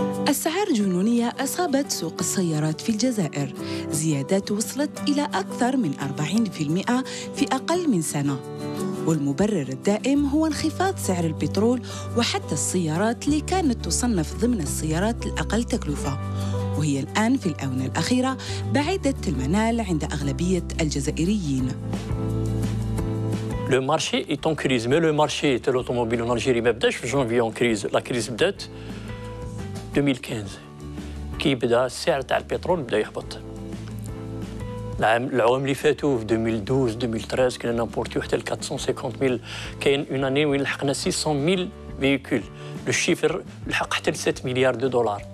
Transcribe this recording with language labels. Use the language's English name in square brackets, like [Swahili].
[Arabic] أسعار جنونية أصابت سوق السيارات في الجزائر، زيادات وصلت إلى أكثر من 40% في أقل من سنة، والمبرر الدائم هو انخفاض سعر البترول وحتى السيارات اللي كانت تصنف ضمن السيارات الأقل تكلفة، وهي الآن في الآونة الأخيرة بعيدة المنال عند أغلبية الجزائريين. [French] Le marché est en crise, mais le marché de l'automobile en Algérie [Arabic] ما بداش في جانفي [French] en crise. La crise [Arabic] بدات 2015 كي بدا السعر تاع البترول بدا يهبط. العوام اللي فاتوا في 2012 2013 كنا نامبورتيو حتى ل 450,000. كاين اون اني وين لحقنا 600,000 فيكول. لو شيفر لحق حتى ل 7 مليار دو دولار.